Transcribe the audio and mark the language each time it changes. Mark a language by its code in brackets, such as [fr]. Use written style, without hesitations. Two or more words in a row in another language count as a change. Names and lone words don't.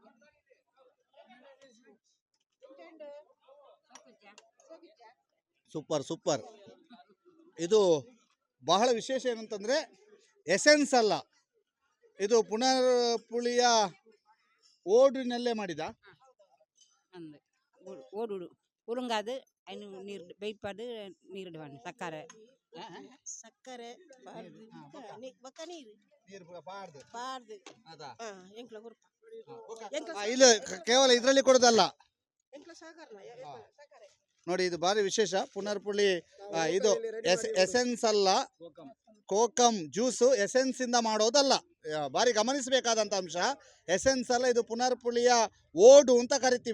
[kn] ಸೂಪರ್. ಇದು ಬಹಳ ವಿಶೇಷ ಏನಂತಂದರೆ, ಎಸೆನ್ಸ್ ಅಲ್ಲ, ಇದು ಪುನರ್ಪುಳಿಯ ಓಡಿನಲ್ಲೇ ಮಾಡಿದ [tcy] ಓಡು ಉರುಂಗಾದು ನೀರು ಬೇಯ್ಪಾಡು, ನೀರು ಸಕ್ಕರೆ ನೀರು ನೀರು ಪಾಡ್ದು ಎಂಕ್ಲ [kn] ಇಲ್ಲ ಕೇವಲ ಇದರಲ್ಲಿ ಕೊಡೋದಲ್ಲ ನೋಡಿ, ಇದು ಭಾರಿ ವಿಶೇಷ. ಪುನರ್ಪುಳಿ ಇದು ಎಸೆನ್ಸ್ ಅಲ್ಲ, ಕೋಕಮ್ ಜ್ಯೂಸು ಎಸೆನ್ಸ್ ಇಂದ ಮಾಡೋದಲ್ಲ. ಭಾರಿ ಗಮನಿಸಬೇಕಾದಂಥ ಅಂಶ. ಎಸೆನ್ಸ್ ಅಲ್ಲ, ಇದು ಪುನರ್ಪುಳಿಯ ಓಡು ಅಂತ ಕರಿತೀವಿ.